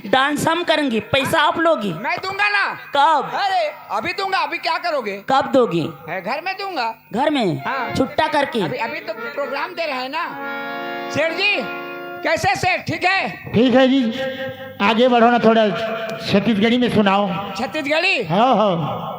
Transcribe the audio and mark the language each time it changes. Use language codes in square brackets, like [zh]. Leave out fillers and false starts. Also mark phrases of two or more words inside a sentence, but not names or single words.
[hi] डांस हम करेंगे, पैसा आप लोगी? मैं दूंगा ना। कब? अरे अभी दूंगा। अभी क्या करोगे? कब दोगे? घर में दूंगा। घर में? हाँ। छुट्टा करके। अभी तो प्रोग्राम दे रहे हैं ना। सेठ जी कैसे सेठ? ठीक है। ठीक है जी, आगे बढ़ो ना, थोड़ा छत्तीसगढ़ी में सुनाओ। छत्तीसगढ़ी? हाँ हाँ